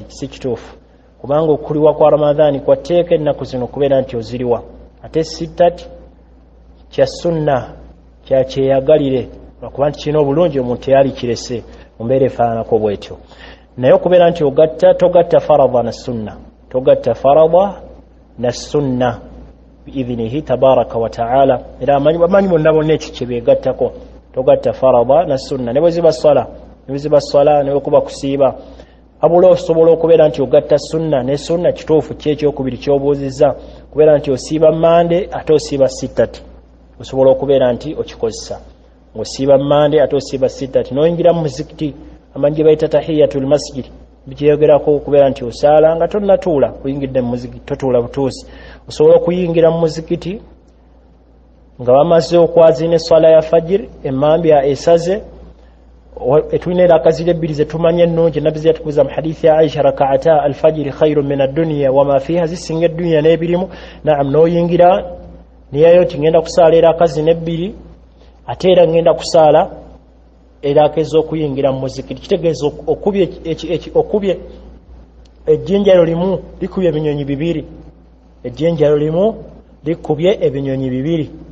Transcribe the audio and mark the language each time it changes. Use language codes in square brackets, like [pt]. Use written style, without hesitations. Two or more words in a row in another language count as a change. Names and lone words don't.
[lg] Si kituufu kubanga okuliwa kwa Ramadhaani kwa tteeka ennaku zino kubeera nti oziriwa ate sittati kya sunna kya kyeyagalire lwakuba nti kino obulungi omuntu yali kirese mu mbeera efaananako bwetyo. Naye okubeera nti togatta faradha na sunna, togatta faradha na sunna [ar] بإذنه تبارك وتعالى. [lg] Era amanyi bonna bonna ekyo kye beegattako, togatta faradha na sunna. Ne bwe ziba swala ne bwe kuba kusiiba abula osobola okubeera nti ogatta sunna ne sunna. Kituufu ky'ekyokubiri ky'obuuzizza kubeera nti osiiba mande ate osiiba sittati, osobola okubeera nti okikozesa ng'osiiba mande ate osiiba sittati. N'oyingira mu muzikiti amanyi gye bayita [ar] تحية المسجد [lg] bikyeyogerako okubeera nti osaala nga tonnatuula kuyingidde mu muzikiti, totuula butuusi. Osobola okuyingira mu muzikiti nga bamaze okwazina esswala ya fajiri, emmambya esaze, etulina eraka ziri ebbiri zetumanya ennungi nabbi ze yatukuza mu hadithi ya Aisha, [ar] ركعتا الفجر خير من الدنيا وما فيها, [lg] zisinga eddunya n'ebirimu. Naam, n'oyingira niyayo ti ngenda kusaala eraka zino ebbiri ate era ngenda kusaala eraka ez'okuyingira mu muzikiti. Kitegeeza okubye ejjinjalo limu likubye ebinyonyi bibiri, ejjinjalo limu likubye ebinyonyi bibiri.